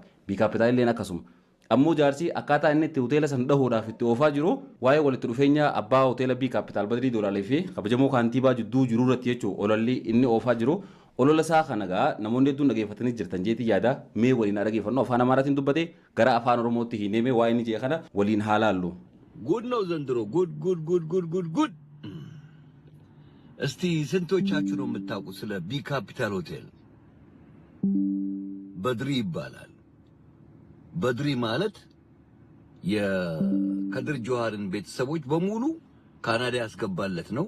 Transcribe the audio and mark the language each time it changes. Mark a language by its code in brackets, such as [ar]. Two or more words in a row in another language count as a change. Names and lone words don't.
[om] B kaapitaal illeen akkasuma. Ammoo jaarsi akkaataa inni itti hoteela san dhahuudhaaf itti oofaa jiru waa'ee walitti dhufeenya abbaa hoteela B kaapitaal Badrii Doolaalee fi kabajamoo kaantiibaa jidduu jiru irratti jechuudha ololli inni oofaa jiru. Olola isaa kana gaa namoonni hedduun dhageeffatanii jirtan jeetii yaada mee waliin dhageeffannu afaan Amaaraatiin dubbate gara afaan Oromootti hineemee waa'ee inni jee kana waliin haa laallu. [am] ጉድ ነው ዘንድሮ ጉድ እስቲ ስንቶቻችሁ ነው የምታውቁት ስለ ቢ ካፒታል ሆቴል? በድሪ ይባላል። በድሪ ማለት የከድር ጆሃርን ቤተሰቦች በሙሉ ካናዳ ያስገባለት ነው።